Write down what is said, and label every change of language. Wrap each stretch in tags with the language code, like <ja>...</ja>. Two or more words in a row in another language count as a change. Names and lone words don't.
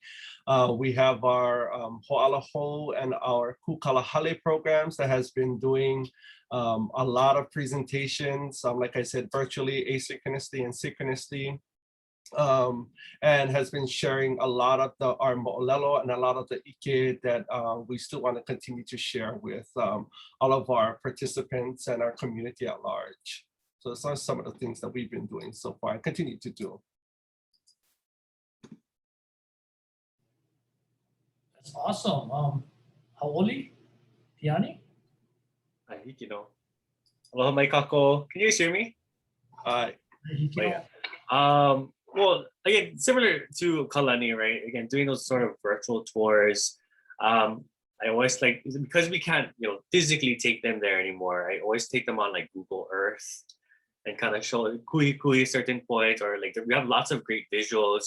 <en>We have our ho'alaho and our kukalahale programs that has been doing a lot of presentations, like I said, virtually, asynchronously, and synchronously, and has been sharing a lot of our mo'olelo and a lot of the ike that we still want to continue to share with all of our participants and our community at large. So those are some of the things that we've been doing so far and continue to do. That's awesome. Haoli, Tiani?</en> <haw>Aloha mai kako.</haw> <en>Can you guys hear me? Hi. Well, again, similar to Kalani, right? Again, doing those sort of virtual tours. I always like, because we can't, physically take them there anymore. I always take them on like Google Earth and kind of show kui certain points, or like we have lots of great visuals.</en>